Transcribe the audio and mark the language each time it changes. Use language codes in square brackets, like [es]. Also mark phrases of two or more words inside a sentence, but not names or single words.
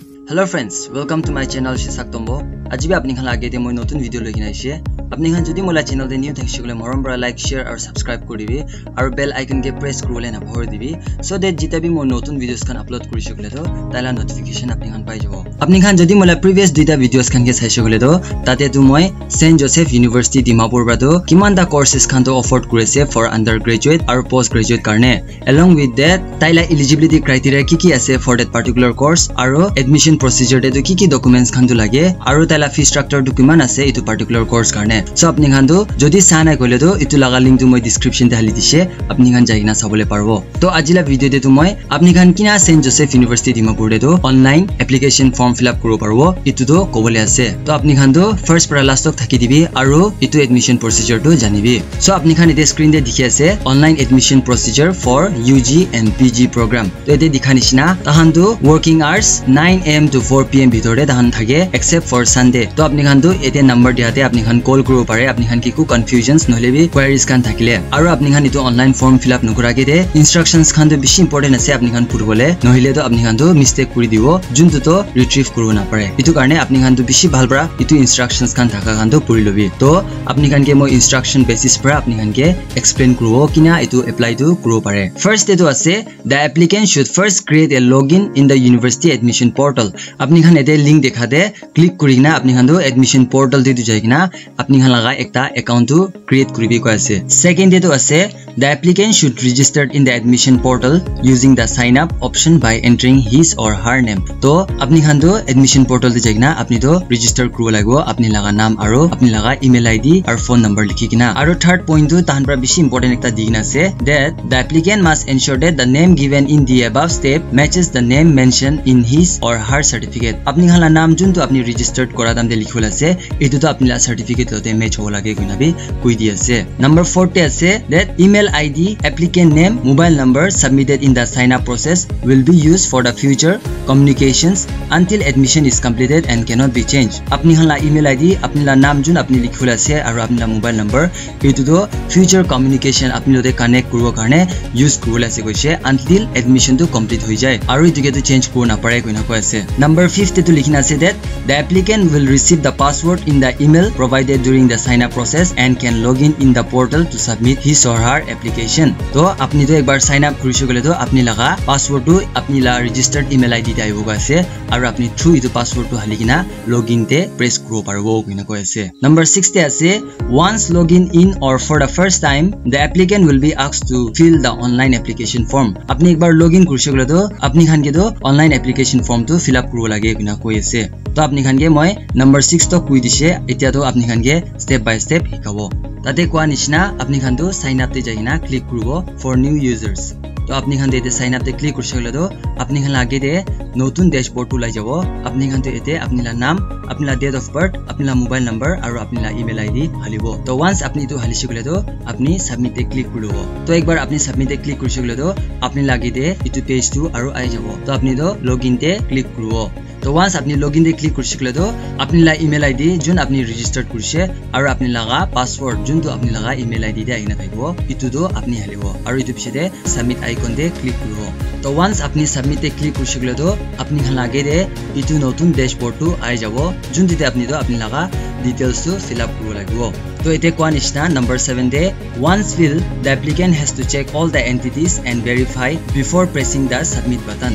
[en] Hello friends, welcome to my channel Shisak Tombo. [nag] Aji bhi apni khan lage te moi notun video loi kina aise. Apni khan jodi mola channel te new thakshikole morom bra [en] like, share [nag] aru subscribe koribi aru [en] bell icon [nag] ke press korole na bhor dibi [en] so that [nag] jita bhi moi notun videos khan upload kori shikole to taila notification apni khan pai jabo. Apni khan jodi mola previous duita videos khan ke sai shikole to tate tu moi St Joseph University Dimapur bra to kiman da courses khan to offer korise [en] for undergraduate [nag] aru postgraduate karne. [en] Along with that [nag] taila [en] eligibility criteria [nag] ki ase [en] for that particular course [nag] aru [en] admission procedure [nag] te to ki documents khan to lage aru taila [en] fee structure [nag] to kiman ase itu [en] particular course [nag] karne. So apni khan to jodi sana kole to itu laga link to moi description te hali dise apni khan jaigina sabole parbo. To ajila video te to moi apni khan kina St Joseph University Dimapur te to [en] online application form fill up [nag] koro parbo itu to kobole ase. To apni khan to first para last tak thaki dibi aru itu [en] admission procedure [nag] to janibi. So apni khan ite screen te dikhi ase [en] online admission procedure for UG and PG program. [nag] To ite dikhani sina tahan to [en] working hours 9 am to 4 pm [nag] bithore tahan thake [en] except for Sunday. [nag] To apni khan to ete number diate apni khan call koro pare apni khan ki ku confusions nohole bi queries kan thakile aru apni khan itu [en] online form fill up [nag] nokora ke de instructions khan to bishi important ase apni khan puribole nohile to apni khan to mistake kuri dibo juntu to retrieve koro na pare itu karone apni khan to bishi bhal bra itu instructions kan thaka khan to puri lobi. To apni khan ke moi [en] instruction basis [nag] para apni khan ke explain koro kina itu apply to koro pare. [en] First [nag] eto ase [en] the applicant should first create a login in the university admission portal. [nag] Apni khan ete link dekha de click kurina apni khan to [en] admission portal [nag] te jaigina apni khan laga ekta account to create koribi ko ase. [en] Second [nag] eto ase [en] the applicant should register in the admission portal using the sign up option by entering his or her name. [nag] To apni khan to [en] admission portal [nag] te jaigina apni to register kuro lagibo apni laga naam aru apni laga email ID aru phone number likhi kina. Aru third point to tahan pra bishi important ekta digina ase [en] that the applicant must ensure that the name given in the above step matches the name mentioned in his or her certificate. [nag] Apni khan la naam jun to apni registered kora dam de likhol ase etu to apni la certificate lote match hola lage kuina bi koi di ase. Number 4 te ase [en] that email ID, applicant name, mobile number submitted in the sign up process will be used for the future communications until admission is completed and cannot be changed. [nag] Apni khan la [en] email ID, [nag] apni la naam jun apni likhol ase aru apni la mobile number etu to [en] future communication [nag] apni lote connect koribo karone use korole ase koise [en] until admission [nag] to complete hoi jay aru etu ke to change koro na pare koina ko ase. Number 5 te to likhina ase [en] that the applicant will receive the password in the email provided during the sign up process and can log in the portal to submit his or her application. [nag] To apni to ekbar [en] sign up [nag] kori shikole to apni laga password to apni la [en] registered email ID [nag] te aibo ase aru apni through itu password to halikina login te press koro parbo koina ko ase. Number 6 te ase [en] once login in or for the first time the applicant will be asked to fill the online application form. [nag] Apni ekbar login kori shikole to apni khan ke to [en] online application form [nag] to [en] fill up [nag] koro lage koina koi ase. To apni khan ke moi number 6 to koi dise etia to apni khan ke [en] step by step [nag] hikabo. Tate koa nishna apni khan to [en] sign up [nag] te jaina click koribo [en] for new users. [nag] To apni khan te [en] sign up [nag] te click kori shikole to apni khan lage de notun dashboard to lai jabo. Apni khan te ete apni la naam, apni la [en] date of birth, [nag] apni la [en] mobile number [nag] aru apni la [en] email ID [nag] halibo. To once apni to hali shikole to apni submit te click koribo. To ekbar apni submit te click kori shikole to apni lage de itu page to aru ai jabo. To apni to login te click koribo. To once apni login te click kori shikole to apni la [en] email ID [nag] jun apni registered korise aru apni laga password jun to apni laga [en] email ID [nag] te aina thaibo itu to apni halibo aru itu pishe de [en] submit icon [nag] te click koribo. To once apni submit te click kori shikole to apni khan lage de itu notun dashboard to ai jabo jun te apni to apni laga details to fill up koribo lagibo. To ete koa nishna [en] number 7 de once fill the applicant has to check all the entities and verify before pressing the submit button.